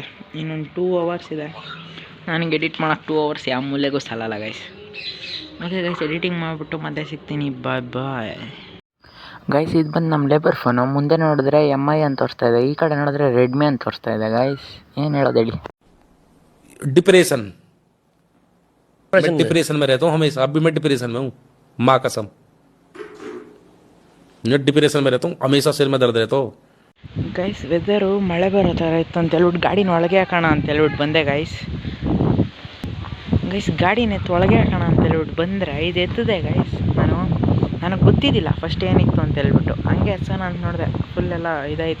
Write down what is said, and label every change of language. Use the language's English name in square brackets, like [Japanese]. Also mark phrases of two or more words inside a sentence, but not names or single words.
[Kannada] ಇನ್ನೊಂದು 2 ಅವರ್ಸ್ ಇದೆ. ನನಗೆ ಎಡಿಟ್ ಮಾಡೋಕ್ಕೆ 2 ಅವರ್ಸ್ ಯಾವ ಮೂಲೆಗೂ ಸಾಲಲ್ಲ ಗೈಸ್. [English] okay guys, [Kannada] ಎಡಿಟಿಂಗ್ ಮಾಡಿಬಿಟ್ಟು ಮತ್ತೆ ಸಿಗ್ತೀನಿ, ಬಾಯ್. ಗೈಸ್ ಇದು ಬಂದು ನಮ್ಮ [English] labour phone. [Kannada] ಮುಂದೆ ನೋಡಿದ್ರೆ MI ಅಂತ ತೋರಿಸ್ತಾ ಇದೆ, ಈ ಕಡೆ ನೋಡಿದ್ರೆ ರೆಡ್ಮಿ ಅಂತ ತೋರಿಸ್ತಾ ಇದೆ ಗೈಸ್. ಏನು ಹೇಳೋದು ಹೇಳಿ. [Hindi] डिप्रेशन में रहता हूँ हमेशा. अब भी मैं डिप्रेशन में हूँ, माँ कसम. मैं डिप्रेशन में रहता हूँ हमेशा, सिर में दर्द रहता हो. [English] guys weather [Kannada] ಮಳೆ ಬರೋ ಥರ ಇತ್ತು ಅಂತ ಹೇಳ್ಬಿಟ್ಟು ಗಾಡಿನ ಒಳಗೆ ಹಾಕೋಣ ಅಂತ ಹೇಳ್ಬಿಟ್ಟು ಬಂದೆ ಗೈಸ್. ಗಾಡಿನ ಒಳಗೆ ಹಾಕೋಣ ಅಂತ ಹೇಳ್ಬಿಟ್ಟು ಬಂದರೆ ಇದು ಎತ್ತದೆ ಗೈಸ್. ನನಗೆ ಗೊತ್ತಿದ್ದಿಲ್ಲ ಫಸ್ಟ್ ಏನಿತ್ತು ಅಂತ ಹೇಳ್ಬಿಟ್ಟು, ಹಂಗೆ ಎತ್ಸೋಣ ಅಂತ ನೋಡಿದೆ. ಫುಲ್ಲೆಲ್ಲ ಇದಾಯಿತು.